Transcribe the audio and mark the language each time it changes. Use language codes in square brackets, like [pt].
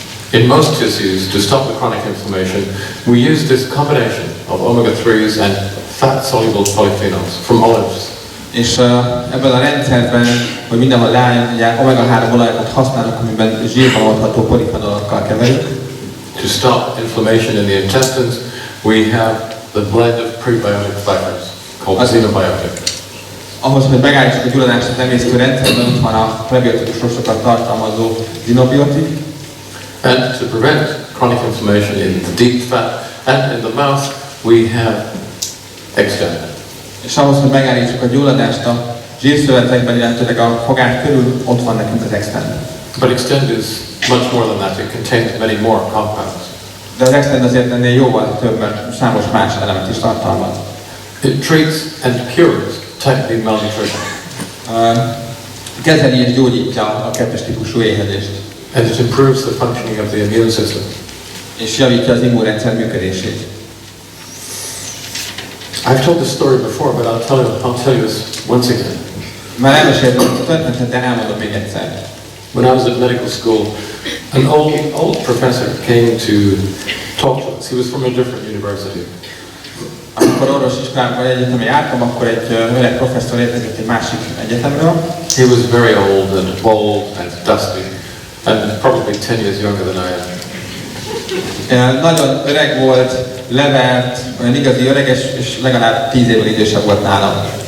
[en] In most tissues, to stop the chronic inflammation, we use this combination of omega-3s and fat-soluble polyphenols from olives. [hu] És ebben a rendszerben, hogy mindenhol leálljon, ugye omega-3 olajokat használunk, amiben zsírban oldható polifenolokkal keverjük. [en] To stop inflammation in the intestines, we have the blend of prebiotic fibers called xenobiotic. [hu] Ahhoz, hogy megállítsuk a gyulladást az emésztő rendszerben, ott van a prebiotikus rostokat tartalmazó zinobiotik. [en] And to prevent chronic inflammation in the deep fat and in the mouth, we have Extend. [hu] És ahhoz, hogy megállítsuk a gyulladást a zsírszövetekben, illetőleg a fogák körül, ott van nekünk az Extend. [en] But Extend is much more than that. It contains many more compounds. [hu] De az Extend azért ennél jóval több, mert számos más elemet is tartalmaz. [en] It treats and cures type B malnutrition. [hu] Kezeli és gyógyítja a kettes típusú éhezést. [en] And it improves the functioning of the immune system. [hu] És javítja az immunrendszer működését. [en] I've told this story before, but I'll tell you this once again. [hu] Már elmeséltem a történetet, de elmondom még egyszer. [en] When I was at medical school, an old professor came to talk to us. He was from a different university. [hu] Amikor orvosiskolában vagy egyetemre jártam, akkor egy öreg professzor érkezett egy másik egyetemről. [en] He was very old and bald and dusty, and probably 10 years younger than I am. [hu] Nagyon öreg volt, levert, olyan igazi öreges, és legalább 10 évvel idősebb volt nálam.